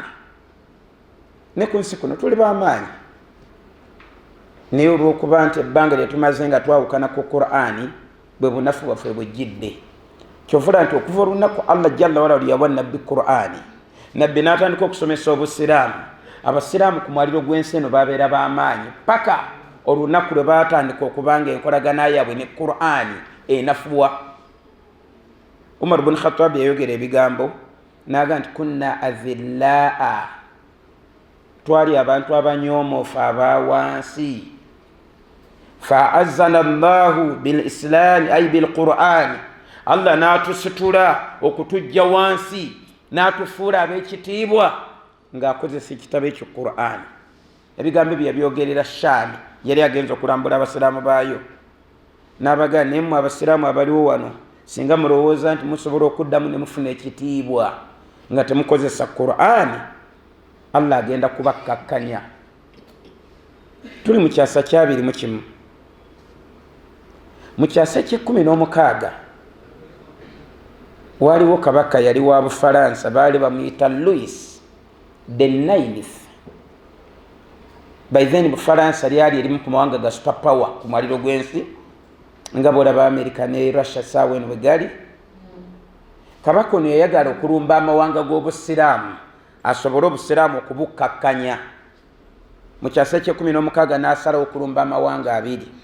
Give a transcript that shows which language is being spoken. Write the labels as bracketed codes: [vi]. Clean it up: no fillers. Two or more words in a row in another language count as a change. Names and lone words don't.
[lg] Ne ku nsi kuno tuli b'amaanyi, naye olw'okuba nti ebbanga lye tumaze nga twawukana ku Qur'ani bwe bunafu bwaffe bwejjidde. Kyovula nti okuva olunaku Allah [ar] جل وعلا [lg] yawa nabbi Qur'ani, nabbi n'atandika okusomesa obusiraamu, abasiraamu ku mwaliro gw'ensi eno babeera b'amaanyi paka olunaku lwe baatandika okubanga enkolagana yaabwe ne Qur'ani enafuwa. Umar ibn Khattab yayogera ebigambo n'aga nti [ar] كنا أذلة, [lg] twali abantu abanyoomoofu abawansi. [ar] فأعزنا الله بالإسلام أي بالقرآن, [lg] Allah n'atusitula okutujja wansi n'atufuula ab'ekitiibwa ng'akozesa ekitabo ekyo Qur'ani. Ebigambo bye yabyogerera Shaami, yali agenza okulambula abasiraamu baayo n'abagaa naye mmwe abasiraamu abaliwo wano singa mulowooza nti musobola okuddamu ne mufuna ekitiibwa nga temukozesa Qur'ani, Allah agenda kubakkakkanya. Tuli mu kyasa kya 21. Mu kyasa ky'e16 waliwo kabaka yali wa Bufalansa, baali bamuyita Louis the 9th. [en] By then [lg] Bufalansa lyali erimu ku mawanga ga [en] super power [lg] ku mwaliro gw'ensi nga bwolaba America ne Russia saawa eno bwe gali. Kabaka ono yayagala okulumba amawanga g'obusiraamu asobole obusiraamu okubukkakkanya. Mu kyasa ky'e16 n'asalawo okulumba amawanga 2.